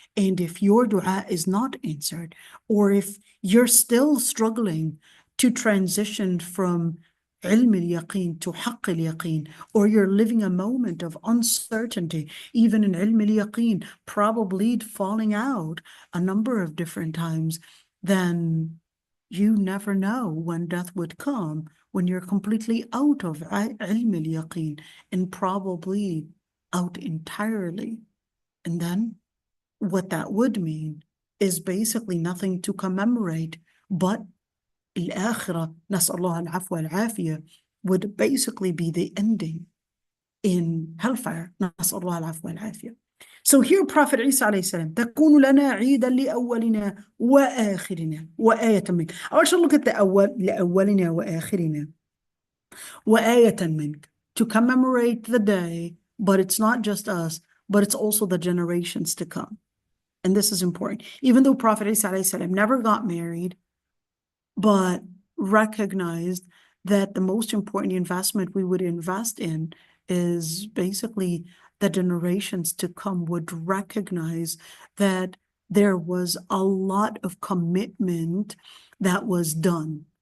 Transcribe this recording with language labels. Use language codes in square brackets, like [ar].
[en] And if your dua is not answered, or if you're still struggling to transition from ilm al-yaqeen to haqq al-yaqeen, or you're living a moment of uncertainty, even in ilm al-yaqeen, probably falling out a number of different times, then you never know when death would come, when you're completely out of ilm al-yaqeen and probably out entirely. And then what that would mean is basically nothing to commemorate but al-akhirah, nas'allah al-afwa al-afiyah, would basically be the ending in hellfire, nas'allah al-afwa al-afiyah. So here Prophet Isa alayhi salam, [ar] تكون لنا عيدا لأولنا وآخرنا وآية منك. [en] I want you to look at the [ar] لأولنا وآخرنا وآية منك, [en] to commemorate the day, but it's not just us, but it's also the generations to come. And this is important. Even though Prophet Isa alayhi salam never got married, but recognized that the most important investment we would invest in is basically the generations to come would recognize that there was a lot of commitment that was done.